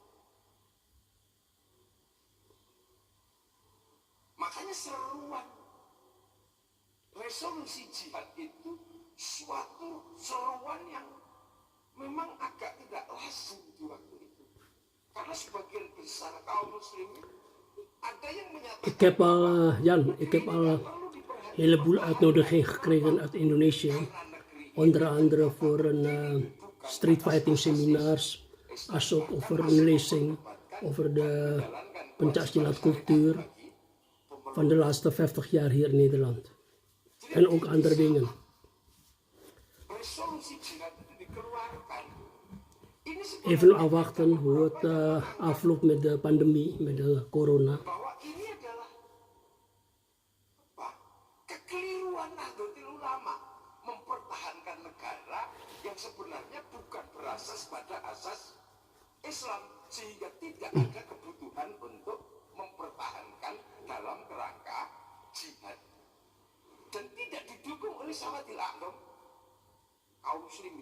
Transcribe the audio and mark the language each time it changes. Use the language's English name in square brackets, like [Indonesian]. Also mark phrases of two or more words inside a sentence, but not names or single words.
[Indonesian] Makanya seruan resolusi jihad itu suatu seruan yang memang agak tidak lazim di waktu itu. Karena sebagian besar kaum muslimin ada yang menyatakan [Dutch] Ik heb al, Jan, ik heb al een heleboel uitnodigingen gekregen uit Indonesië. Onder andere voor een [English] street fighting seminars, [Dutch] als ook over een lezing over de Pancasila cultuur van de laatste 50 jaar hier in Nederland. En ook andere dingen. [Indonesian] resolusi jihad itu dikeluarkan. Ini [Dutch] Even afwachten hoe het afloopt met de pandemie, met de corona. [Indonesian] bahwa ini adalah apa? Kekeliruan Nahdlatul Ulama mempertahankan negara yang sebenarnya bukan berasas pada asas Islam, sehingga tidak ada kebutuhan untuk mempertahankan dalam kerangka jihad dan tidak didukung oleh [Arabic] السواد الأعظم [Indonesian] kaum muslimin.